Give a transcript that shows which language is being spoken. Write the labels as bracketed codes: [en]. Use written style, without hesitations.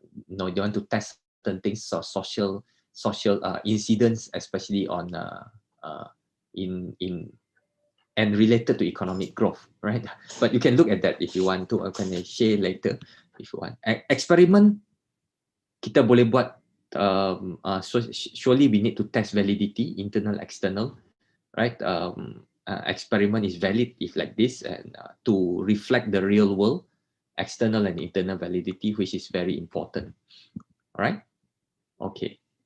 [en] They want to test certain things, so social incidents, especially on in and related to economic growth, right? But you can look at that if you want to. I can share later if you want. [ms] Experiment kita boleh buat. [en] So surely we need to test validity, internal, external, right? Experiment is valid if like this, and to reflect the real world. External and internal validity, which is very important. All right. Okay.